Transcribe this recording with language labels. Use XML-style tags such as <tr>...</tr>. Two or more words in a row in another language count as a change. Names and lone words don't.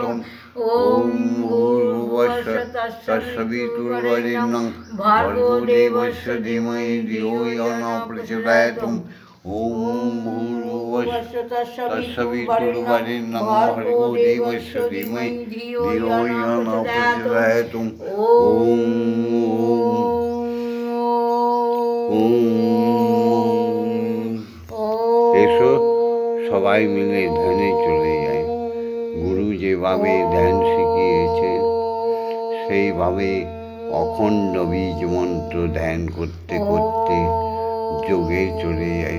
<sa>ओम भूर्भुवस्सुः तत्सवितुर्वरेण्यं भर्गो देवस्य धीमहि धियो यो न प्रचोदयात्। ওম ভূর্ভুবস্সুঃ তৎসবিতুর্বরেণ্যং ভর্গো দেবস্য ধীমহি ধিয়ো ইয়ো ন প্রচোদয়াৎ।</sa> <bn>ওম এসো সবাই মিলে ধ্যানে চলে যাই। গুরু যেভাবে ধ্যান শিখিয়েছে সেইভাবে অখণ্ড বীজ মন্ত্র ধ্যান করতে করতে যোগে চলে যাই।</bn>